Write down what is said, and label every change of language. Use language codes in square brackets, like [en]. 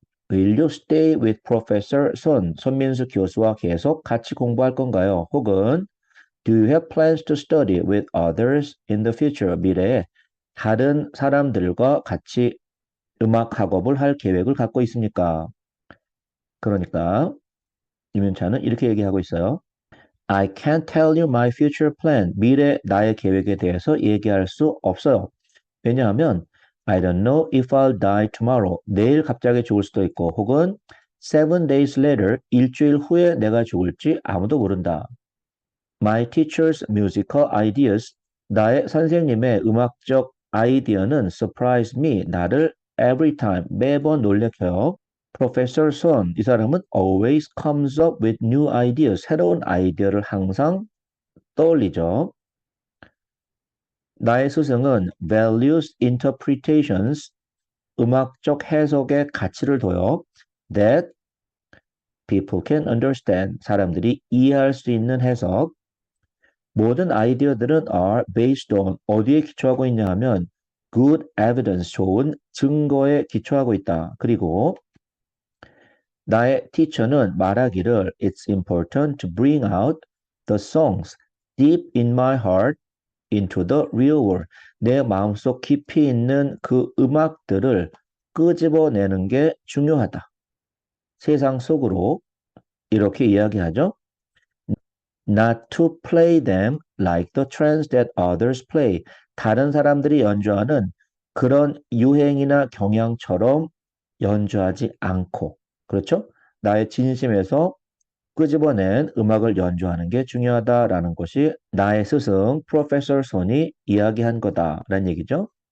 [en] Will you stay with Professor [ko] 손민수 교수와 계속 같이 공부할 건가요? 혹은 [en] Do you have plans to study with others in the future? [ko] 미래에 다른 사람들과 같이 음악 학업을 할 계획을 갖고 있습니까? 그러니까 이문찬은 이렇게 얘기하고 있어요. [en] I can't tell you my future plan. [ko] 미래 나의 계획에 대해서 얘기할 수 없어요. 왜냐하면 [en] I don't know if I'll die tomorrow. [ko] 내일 갑자기 죽을 수도 있고 혹은 [en] 7 days later, [ko] 일주일 후에 내가 죽을지 아무도 모른다. [en] My teacher's musical ideas. [ko] 나의 선생님의 음악적 아이디어는 [en] surprise me. [ko] 나를 [en] every time, [ko] 매번 놀래켜요. [en] Professor Son, [ko] 이 사람은 [en] always comes up with new ideas. [ko] 새로운 아이디어를 항상 떠올리죠. 나의 스승은 [en] values interpretations, [ko] 음악적 해석의 가치를 둬요. [en] That people can understand, [ko] 사람들이 이해할 수 있는 해석. 모든 아이디어들은 [en] are based on, [ko] 어디에 기초하고 있냐 하면 [en] good evidence, [ko] 좋은 증거에 기초하고 있다. 그리고 나의 티처는 말하기를 [en] It's important to bring out the songs deep in my heart into the real world. [ko] 내 마음속 깊이 있는 그 음악들을 끄집어내는 게 중요하다. 세상 속으로 이렇게 이야기하죠. [en] Not to play them like the trends that others play. [ko] 다른 사람들이 연주하는 그런 유행이나 경향처럼 연주하지 않고. 그렇죠? 나의 진심에서 끄집어낸 음악을 연주하는 게 중요하다라는 것이 나의 스승 프로페서 손이 이야기한 거다라는 얘기죠.